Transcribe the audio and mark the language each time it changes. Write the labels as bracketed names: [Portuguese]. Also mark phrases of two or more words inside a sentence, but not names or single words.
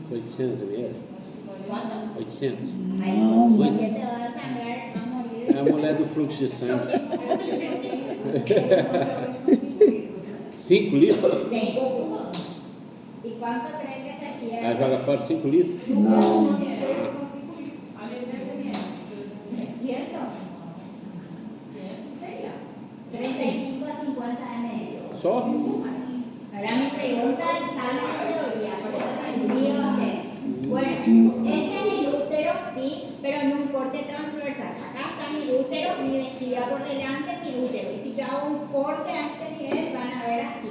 [Spanish] 800 ml. ¿Cuánto? 800. Ahí, [Portuguese] Não. [Spanish] pues si te va a sangrar, va a morir. [Portuguese] É a mulher do fluxo de sangue. 5 litros? [Spanish] Tengo. ¿Y cuánto creen que se [Portuguese] Ela [Spanish] pierde? [Portuguese] joga fora 5 litros? Não. São 5 litros. Aliás, deve ter menos. [Spanish] ¿Es cierto? [Portuguese] Sei lá. 35 a 50 ml. Só? [Spanish] Ahora mi pregunta es salva la teoría, por eso coincido a ustedes. Bueno, Sí. este es el útero, sí, pero en un corte transversal. Acá está mi útero, mi vestida por delante, mi útero. Y si yo hago un corte a este nivel, van a ver así.